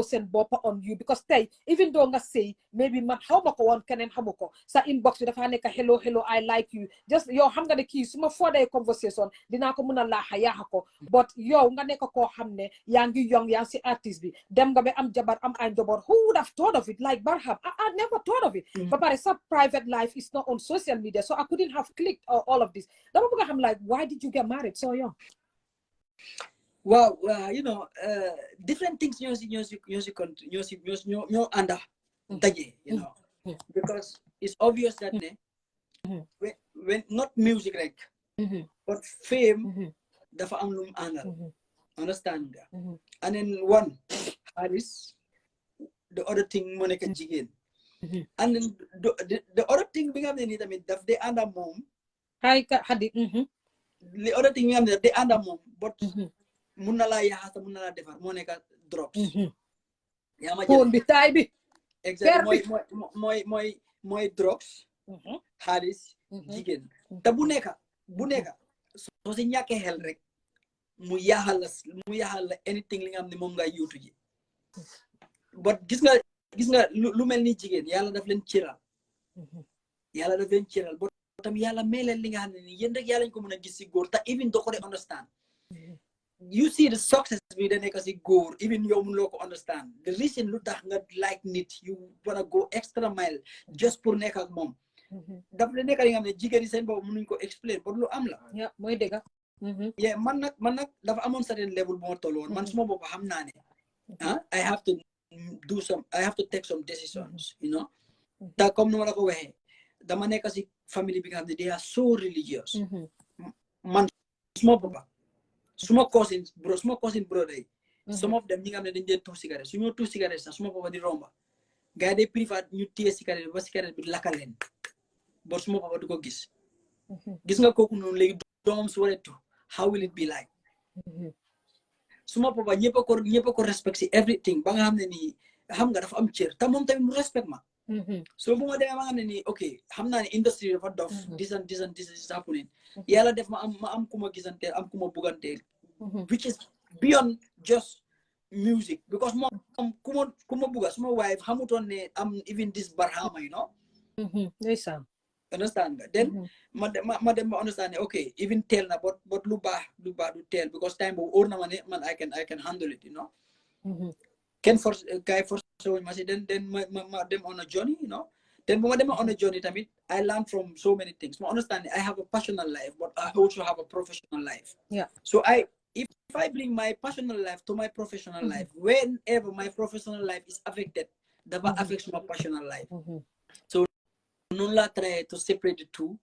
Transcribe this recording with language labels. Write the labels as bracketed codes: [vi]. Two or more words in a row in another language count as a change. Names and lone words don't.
[wo] seen bopp [en] on you because [wo] tey [en] even though [wo] nga [en] say maybe [wo] man xaw ma ko woon keneen xamu ko sa inbox bi dafa nekk [en] hello I like you just [wo] yow xam nga ne kii su ma foodee conversation dinaa ko mën a laaxa yaaxa ko but yow nga nekk koo xam ne yaa ngi young yaa ngi si artiste bi dem nga ba am jabar am ay njaboot [en] who would have thought of it like Barham I never thought of it [wo] ba pare sa [en] private life is not on social media so I couldn't have clicked all of this [wo] dama bëgg a xam [en] like why did you get married so young Well, you know, different things [wo] ñoo ànda daje, [en] you know, because it's obvious that when not music rek, but fame [wo] dafa am lu mu àndal, [en] understand nga, and then one Harris, the other thing [wo] moo nekk jigéen, [en] and then the other thing [wo] bi nga xam ne nii tamit daf dee ànda moom, [en] the other thing [wo] bi nga xam ne daf dee ànda moom, but mun na laa yaxasa mun na laa defar moo nekk drops yaa ma jël bi taay bi exactly mooy drops xaalis jigéen te bu nekk soo si ñàkkee xel rek mu yaxal la anything li nga xam ne moom nga yuutu ji but gis nga lu mel ni jigéen yàlla daf leen cëral but tam yàlla may leen li nga xam ne ni yéen rek yàlla ñu ko mën a gis si góor te even doo ko de understand [en] you see the success [wo] bi da nekk si góor even yow mun loo ko understand [en] the reason [wo] lu tax nga like nit [en] you wanna go extra mile [wo] just pour nekk ak moom daf la nekk li nga xam ne jigéen yi seen boobu mënuñ ko explain but lu am la mooy dëgg man nag dafa amoon [en] certain level [wo] bu ma tolloon man suma bopp xam naa ne [en] I have to take some decisions you know [wo] te comme nu ma la ko waxee dama nekk si famille bi nga xam ne [en] they are so religious [wo] man suma boppa suma [en] cousin brother [wo] yi [en] some of them [wo] ñi nga xam ne dañ dee tuux cigarette su ñoo tuux cigarette sax suma papa di romba gars yi day préfère ñu téye cigarette ba cigarette bi lakka leen ba suma papa du ko gis nga kooku noonu léegi doomam su waree tuux [en] how will it be like [wo] suma papa ñëpp a ko respect si everything ba nga xam ne nii xam nga dafa am cër te moom tamit mu respect ma so bu ma demee ma xam ne nii ok xam naa ne industrie dafa dof [en] this is happening [wo] yàlla def ma am ku ma gisanteel am ku ma bugganteel [en] which is beyond just music because [wo] moom ku ma bugga suma wife xamutoon ne am [en] even this Barhama you know understand [wo] nga then ma dem ma understand ne [en] ok even tell na but [wo] lu baax du [en] tell because time [wo] boobu óor na ma ne man [en] I can handle it you know [wo] kenn force kay force wuñ ma si [en] then [wo] ma dem [en] on a journey you know then [wo] bu ma demee [en] on a journey tamit I learn from so many things ma understand I have a personal life but I also have a professional life so if I bring my personal life to my professional life, whenever my professional life is affected, that affects my personal life. So non try to separate the two.